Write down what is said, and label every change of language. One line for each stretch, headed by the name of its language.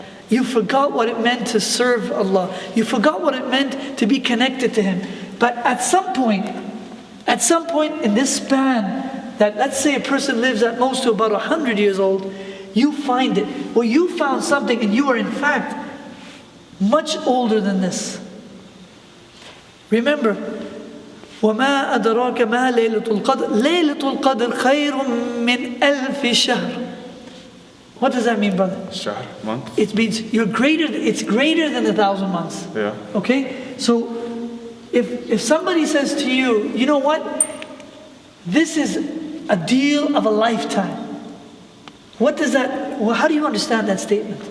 English: you forgot what it meant to serve Allah, you forgot what it meant to be connected to Him, but at some point in this span, that let's say a person lives at most to about 100 years old, you find it, well, you found something and you are in fact much older than this. Remember,
Arabic: وَمَا أَدْرَاكَ مَا لَيْلَةُ الْقَدْرِ لَيْلَةُ الْقَدْرِ خَيْرٌ مِّنْ أَلْفِ شَهْرٍ.
English: What does that mean, brother? Shahr, month. It means it's greater than 1,000 months. Yeah. Okay? So if somebody says to you, you know what? This is a deal of a lifetime. What does that, well, how do you understand that statement?